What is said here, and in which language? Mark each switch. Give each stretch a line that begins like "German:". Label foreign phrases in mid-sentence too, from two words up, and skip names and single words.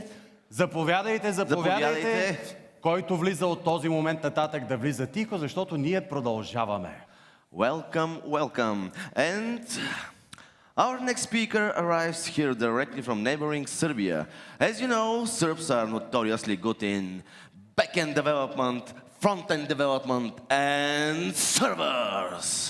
Bulgarian: Заповядайте, заповядайте. Който влиза от този момент нататък да влиза тихо, защото ние продължаваме.
English: Welcome, welcome. And our next speaker arrives here directly from neighboring Serbia. As you know, Serbs are notoriously good in back-end development, front-end development, and servers.